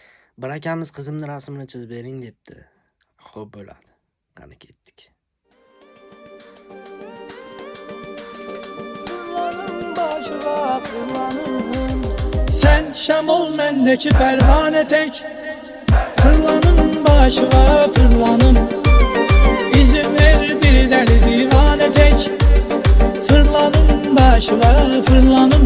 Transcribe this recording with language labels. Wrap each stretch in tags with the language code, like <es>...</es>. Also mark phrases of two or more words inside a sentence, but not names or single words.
<uz>Bir akamiz qizimni rasmini chizib bering debdi. Xo'p bo'ladi. Qani ketdik.</uz> <az>Sen şam ol mendeki pervane tek, fırlanın başıma fırlanın. İzin ver bir deli divane tek, fırlanın başıma fırlanın.</az>